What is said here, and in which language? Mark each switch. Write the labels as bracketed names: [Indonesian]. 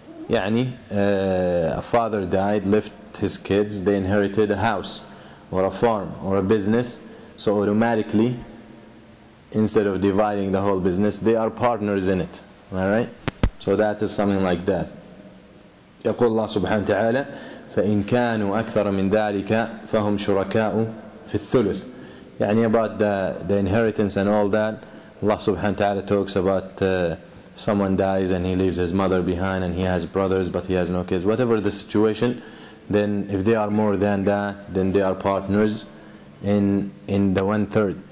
[English] يعني a father died, left his kids, they inherited a house or a farm or a business, so automatically, instead of dividing the whole business, they are partners in it. Alright? So that is something like that. [Arabic] يقول الله سبحانه وتعالى فإن كانوا أكثر من ذلك فهم شركاء في الثلث. [English] يعني about the inheritance and all that, Allah subhanahu wa ta'ala talks about someone dies and he leaves his mother behind and he has brothers but he has no kids. Whatever the situation, then if they are more than that, then they are partners in the 1/3.